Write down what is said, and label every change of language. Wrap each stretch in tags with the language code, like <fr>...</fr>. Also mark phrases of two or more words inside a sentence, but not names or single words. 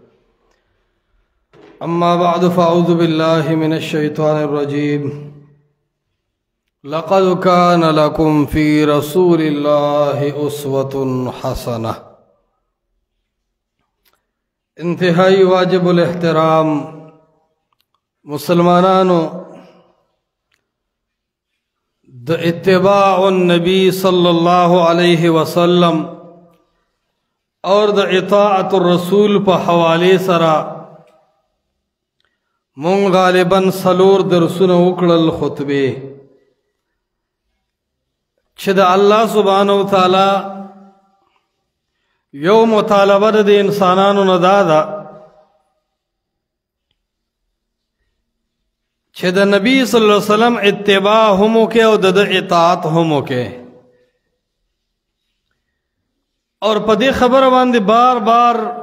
<ar>أما بعد فأعوذ بالله من الشيطان الرجيم لقد كان لكم في رسول الله أسوة حسنة</ar> <ps>انتهائی واجب الاحترام مسلمانانو د</ps> <ar>اتباع النبی صلی اللہ علیہ وسلم</ar> <ps>اور د</ps> <ar>اطاعت الرسول</ar> <ps>په حوالے سرا مونږ غالباً سلور درسونه وکړل خطبه چې د</ps> <ar>الله سبحانه وتعالی</ar> <ps>یو مطالبه د انسانانو نه دا ده چې د نبی</ps> <ar>صلی الله علیه وسلم</ar> <ps>اتباع هم وکړي او د اطاعت هم وکړي اور په دې خبره باندې بار بار</ps>